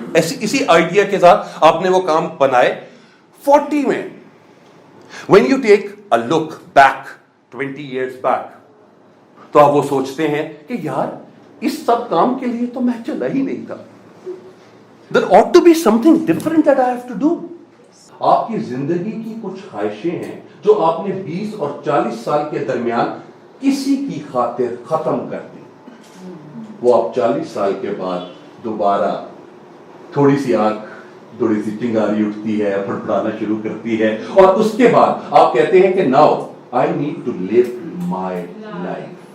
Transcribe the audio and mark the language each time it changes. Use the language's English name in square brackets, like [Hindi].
[Urdu] اسی آئیڈیا کے ساتھ آپ نے وہ کام بنائے. 40 میں [English] when you take a look back 20 years back, [Urdu] تو آپ وہ سوچتے ہیں کہ یار اس سب کام کے لیے تو میں چلا ہی نہیں تھا. [English] There ought to be something different that I have to do. [Urdu] آپ کی زندگی کی کچھ خواہشیں ہیں جو آپ نے 20 اور 40 سال کے درمیان کسی کی خاطر ختم کر دی. وہ آپ 40 سال کے بعد دوبارہ تھوڑی سی آنکھ, تھوڑی سی چنگاری اٹھتی ہے, پھڑپڑانا شروع کرتی ہے, اور اس کے بعد آپ کہتے ہیں کہ [English] now I need to live my life.